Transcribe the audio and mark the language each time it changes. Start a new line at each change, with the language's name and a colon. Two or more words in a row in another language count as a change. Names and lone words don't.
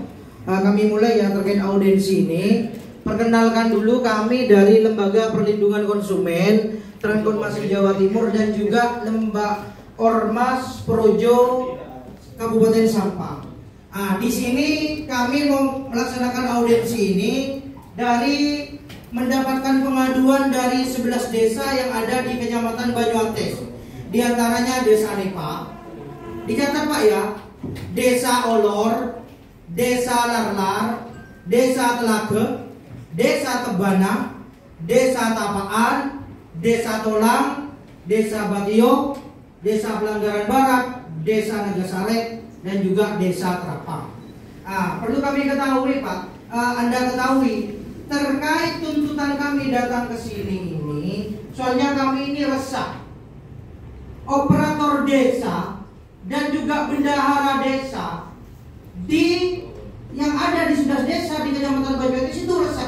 Indonesian: Kami mulai ya terkait audiensi ini. Perkenalkan dulu kami dari Lembaga Perlindungan Konsumen Transformasi Jawa Timur dan juga Lembaga Ormas Projo Kabupaten Sampang. Di sini kami mau melaksanakan audiensi ini dari mendapatkan pengaduan dari 11 desa yang ada di Kecamatan Banyuates. Di antaranya Desa Nepa. Dicatat Pak ya. Desa Olor, Desa Larlar, Desa Telage, Desa Tebana, Desa Tapaan, Desa Tolang, Desa Batio, Desa Pelanggaran Barat, Desa Nagasare, dan juga Desa Terapang. Perlu kami ketahui Pak, Anda ketahui terkait tuntutan kami datang ke sini ini, soalnya kami ini resah. Operator desa dan juga bendahara desa yang ada di 11 desa di Kecamatan Banyuates itu resah.